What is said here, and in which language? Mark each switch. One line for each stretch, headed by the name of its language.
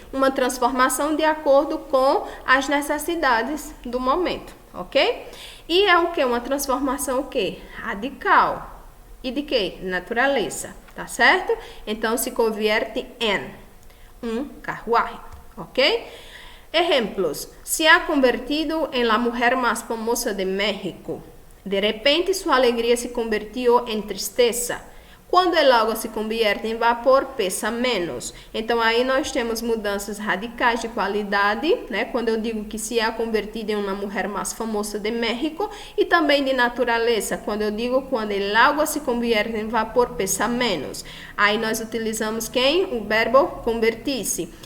Portuguese: Uma transformação de acordo com as necessidades do momento, ok? E é o quê? Uma transformação o quê? Radical. E de quê? Natureza, tá certo? Então,
Spanish: se convierte
Portuguese: em um carruagem, ok?
Spanish: Ejemplos. Se ha convertido en la mujer más famosa de México. De repente, su alegría se convirtió en tristeza. Quando el agua se convierte em vapor, pesa menos.
Portuguese: Então, aí nós temos mudanças radicais de qualidade, né? Quando eu digo que se é convertida em uma mulher mais famosa de México, e também de natureza. Quando eu digo
Spanish: quando el agua se convierte em vapor, pesa menos.
Portuguese: Aí nós utilizamos quem? O verbo convertir-se.